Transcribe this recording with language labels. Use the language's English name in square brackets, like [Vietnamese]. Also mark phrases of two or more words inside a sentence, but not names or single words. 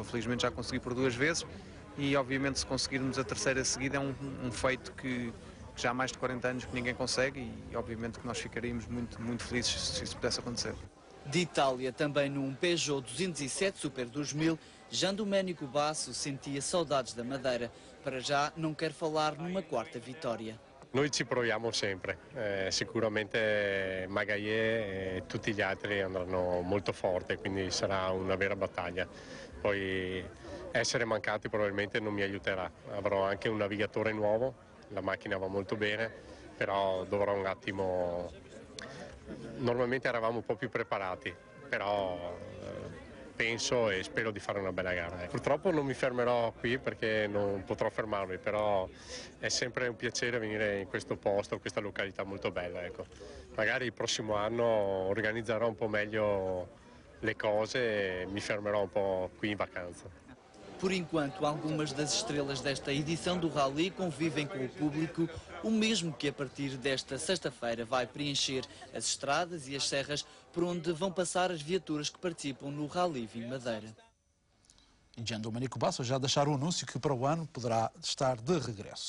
[Portuguese] Felizmente já consegui por 2 vezes e, obviamente, se conseguirmos a terceira seguida é um feito que já há mais de 40 anos que ninguém consegue e, obviamente, que nós ficaríamos muito felizes se isso pudesse acontecer. De Itália, também num Peugeot 207 Super 2000, Jean Domenico Basso sentia saudades da Madeira. Para já não quer falar numa 4ª vitória. [Italian] Noi ci proviamo sempre, sicuramente Magaillé e tutti gli altri andranno molto forte, quindi sarà una vera battaglia. Poi essere mancati probabilmente non mi aiuterà, avrò anche un navigatore nuovo, la macchina va molto bene, però dovrò un attimo... Normalmente eravamo un po' più preparati, però penso e spero di fare una bella gara. Purtroppo non mi fermerò qui perché non potrò fermarmi, però è sempre un piacere venire in questo posto, questa località molto bella. Ecco. Magari il prossimo anno organizzerò un po' meglio le cose e mi fermerò un po' qui in vacanza. [Portuguese] Por enquanto, algumas das estrelas desta edição do Rally convivem com o público, o mesmo que a partir desta sexta-feira vai preencher as estradas e as serras por onde vão passar as viaturas que participam no Rally Vinho Madeira. E Jean Domenico Basso já deixaram o anúncio que para o ano poderá estar de regresso.